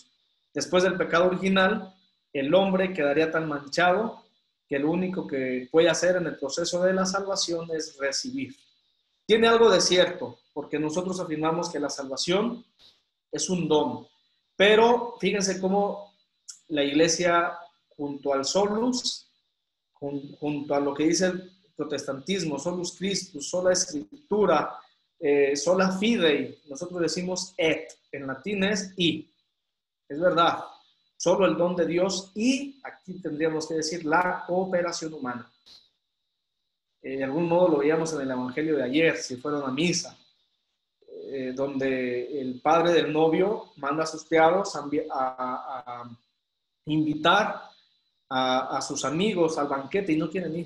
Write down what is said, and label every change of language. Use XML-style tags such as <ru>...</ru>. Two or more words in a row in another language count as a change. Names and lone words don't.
<es>Después del pecado original, el hombre quedaría tan manchado que lo único que puede hacer en el proceso de la salvación es recibir. Tiene algo de cierto, porque nosotros afirmamos que la salvación es un don, pero fíjense cómo la Iglesia, junto al solus, junto a lo que dice el protestantismo,</es> <la>solus Christus,</la> <es>sola escritura,</es> <la>sola fidei,</la> <es>nosotros decimos et, en latín es y, es verdad, solo el don de Dios y aquí tendríamos que decir la cooperación humana. De algún modo lo veíamos en el evangelio de ayer, si fueron a misa, donde el padre del novio manda a sus criados a invitar a sus amigos al banquete y no quieren ir.</es>